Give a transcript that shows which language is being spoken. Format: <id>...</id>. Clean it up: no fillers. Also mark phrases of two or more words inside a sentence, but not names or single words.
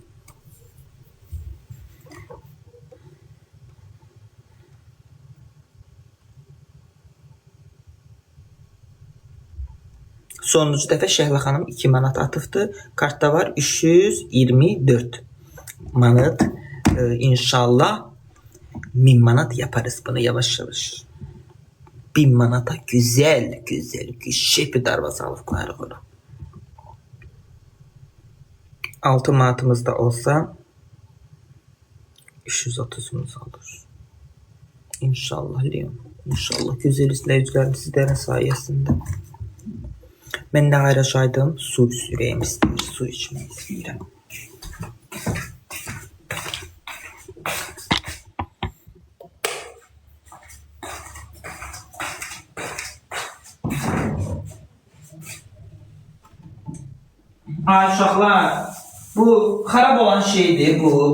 <az>Sonuncu dəfə Şəhlə xanım 2 manat atıbdı. Kartda var 324 manat.</az> <tr>İnşallah 1000 manat yaparız bunu yavaş yavaş. 1000 manata güzel şepi darvazı alıp koyarıq ona.</tr> <az>6 manatımız da olsa 330'umuz olur.</az> <tr>İnşallah Leon. İnşallah güzel izleyicilerim sizlerin sayesinde. Ben de ayrıcaydım. Su süreyim istedim. Su içmeyi istiyorum.</tr> <az>Ay uşaqlar, bu xarab olan şeydir bu.</az>